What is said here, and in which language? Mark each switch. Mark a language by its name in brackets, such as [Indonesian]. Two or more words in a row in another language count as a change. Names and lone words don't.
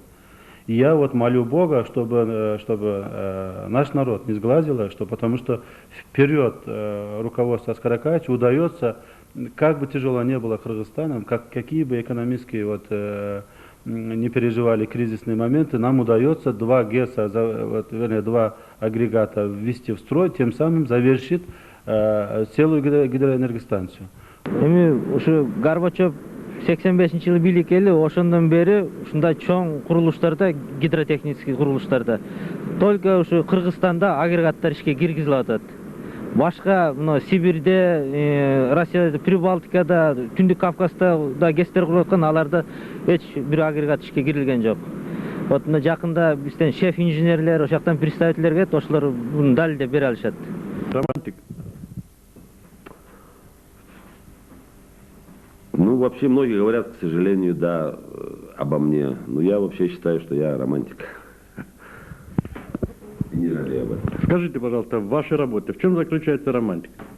[Russian] И я вот молю Бога, чтобы наш народ не сглазило, что, потому что вперед руководству Аскара Акаевича удается, как бы тяжело не было Кыргызстаном, какие бы экономические вот, не переживали кризисные моменты, нам удается два ГЭСа, вот, вернее, два агрегата ввести в строй, тем самым завершит целую гидроэнергостанцию. [Kyrgyz] Ушу Горбачев 85-жылы бийликкеле, ошондон бери ушундай чоң курулуштарда, гидротехнический курулуштарда только ушу Кыргызстанда агрегаттар ишке киргизилип атат. Башка мына Сибирде, Россияда, Прибалтикада, Түндүк Кавказда да ГЭСтер куруп аткан, аларда эч бир агрегат ишке кирилген жок. Вот мына жакында бизден шеф инженерлер, ошол жактан представительдер келет, ошолор муну далилдеп бере алышат. [Russian] Романтик. Ну, вообще многие говорят, к сожалению, да, обо мне. Но я вообще считаю, что я романтик. И не жалею об этом. Скажите, пожалуйста, в вашей работе в чем заключается романтика?